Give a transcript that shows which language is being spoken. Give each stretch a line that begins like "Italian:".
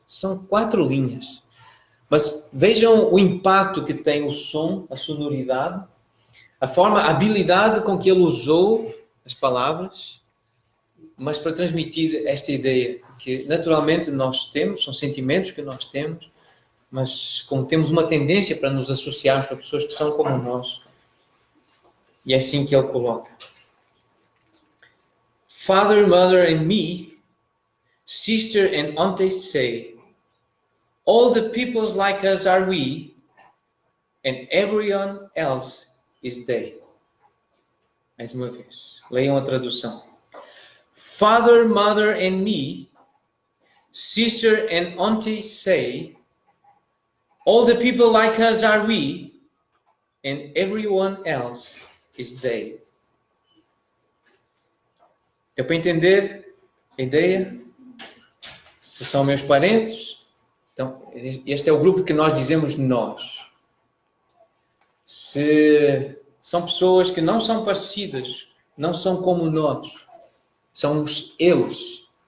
Portuguese: São 4 linhas. Mas vejam o impacto que tem o som, a sonoridade, a habilidade com que ele usou as palavras, mas para transmitir esta ideia que naturalmente nós temos, são sentimentos que nós temos, mas como temos uma tendência para nos associarmos com pessoas que são como nós. E é assim que ele coloca.
English: Father, mother and me, sister and auntie say, all the peoples like us are we, and everyone else is they.
Portuguese: Mais uma vez, leiam a tradução.
English: Father, mother and me, sister and auntie say, all the people like us are we, and everyone else is they.
Portuguese: Deu para entender a ideia? Se são meus parentes, então este é o grupo que nós dizemos nós. Se são pessoas que não são parecidas, não são como nós, somos eles.